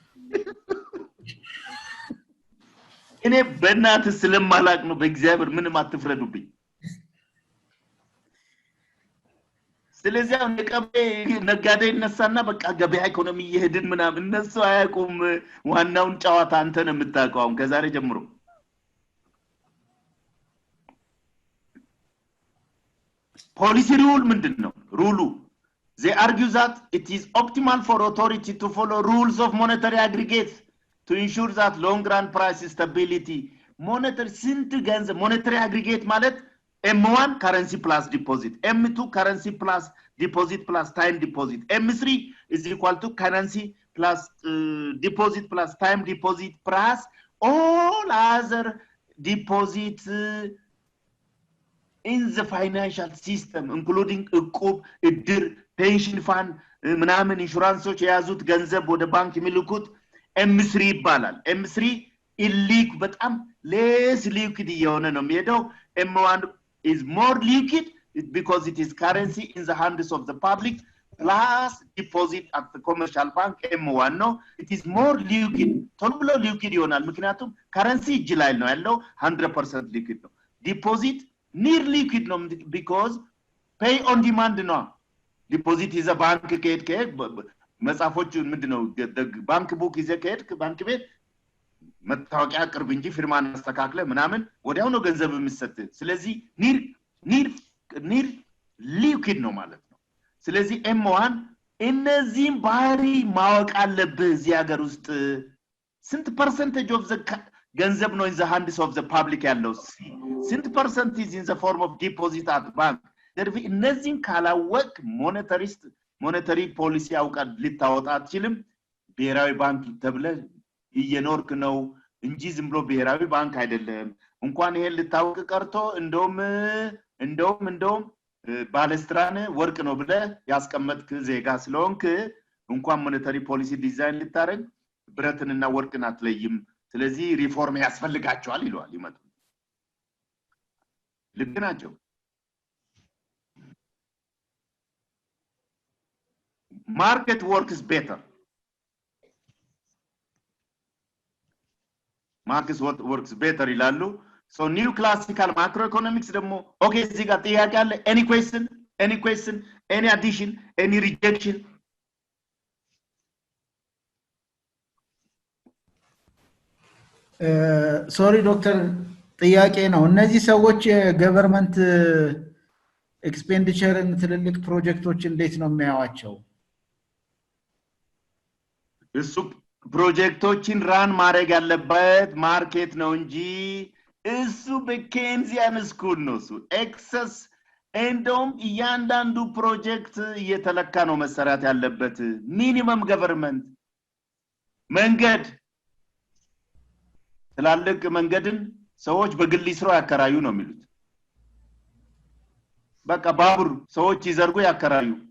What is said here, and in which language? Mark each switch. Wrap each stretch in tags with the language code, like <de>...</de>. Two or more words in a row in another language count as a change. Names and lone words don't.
<am>እኔ በእናት ስለማላቅ ነው በእግዚአብሔር ምንም አትፍረዱብኝ ስለዚህ ነጋዴ ይነሳና በቃ ገበያ ኢኮኖሚ ይሄድን ምናምን እነሱ አያውቁም ዋናውን ጨዋታ አንተ ነው የምታውቀው ከዛሬ ጀምሮ</am> <en>policy rule</en> <am>ምንድነው ሩሉ</am> <en>they argue that it is optimal for authority to follow rules of monetary aggregates to ensure that long run price stability monetary aggregate ማለት M1 currency plus deposit M2 currency plus deposit plus time deposit M3 is equal to currency plus deposit plus time deposit plus all other deposits in the financial system including</en> <am>እቁብ እድር</am> <en>pension fund</en> <am>ምናምን ኢንሹራንሶች የያዙት ገንዘብ ወደ ባንክ የሚልኩት M3 ይባላል</am> <en>M3 illiquid በጣም less liquid</en> <am>የሆነ ነው የሚሄደው</am> <en>M1 is more liquid because it is currency in the hands of the public plus deposit at the commercial bank M1 no it is more liquid</en> <am>ቶሎ ብሎ</am> <en>liquid</en> <am>ይሆናል ምክንያቱም</am> <en>currency</en> <am>እጅ ላይ ነው ያለው</am> <en>100% liquid ነው deposit near liquid no because pay on demand no deposit is a</en> <am>bank ከሄድክ መጻፎቹ ምንድነው ባንክ ቡክ ይዘህ ከሄድክ ባንክ ቤት መታወቂያ ቅርብ እንጂ ፊርማን አስተካክለ ምናምን ወዲያው ነው ገንዘብ የሚሰጥ ስለዚህ</am> <en>near liquid</en> <am>ነው ማለት ነው ስለዚህ M1 እነዚህን ባህሪ ማወቅ አለብህ እዚህ ሀገር ውስጥ ስንት</am> <en>percentage of the</en> <am>ገንዘብ ነው</am> <en>in the hands of the public</en> <am>ያለው ስንት</am> <en>percent is in the form of deposit at bank derby</en> <am>እነዚህን ካላወቅ</am> <en>monetary policy</en> <am>አውቃ ልታወጣ አትችልም ብሔራዊ ባንክ ተብለ እየኖርክ ነው እንጂ ዝም ብሎ ብሔራዊ ባንክ አይደለም እንኳን ይሄን ልታውቅ ቀርቶ እንደውም ባለስትራን ወርቅ ነው ብለ ያስቀመጥክ ዜጋ ስለሆንክ እንኳን</am> <en>monetary policy</en> <am>ዲዛይን ልታረግ ብረትንና ወርቅን አትለይም ስለዚህ ሪፎርም ያስፈልጋቸዋል ይሏል ይመጡ ልክ ናቸው</am> <en>market works better market works better ይላሉ so new classical macroeconomics ደግሞ okay</en> <am>እዚህ ጋር ጥያቄ አለ</am> <en>any question any addition any rejection Sorry Doctor</en> <am>ጥያቄ ነው እነዚህ ሰዎች</am> <en>government expenditure</en> <am>ትልልቅ ፕሮጀክቶች እንዴት ነው የሚያዋቸው እሱ ፕሮጀክቶችን ራን ማድረግ ያለበት ማርኬት ነው እንጂ እሱ</am> <en>Keynesian school</en> <am>ነው እሱ ኤክሰስ እንደውም እያንዳንዱ ፕሮጀክት እየተለካ ነው መሰራት ያለበት</am> <en>minimum government</en> <am>መንገድ ትላልቅ መንገድን ሰዎች በግል ይስራው ያከራዩ ነው የሚሉት በቃ ባቡር ሰዎች ይዘርጉ ያከራዩ</am>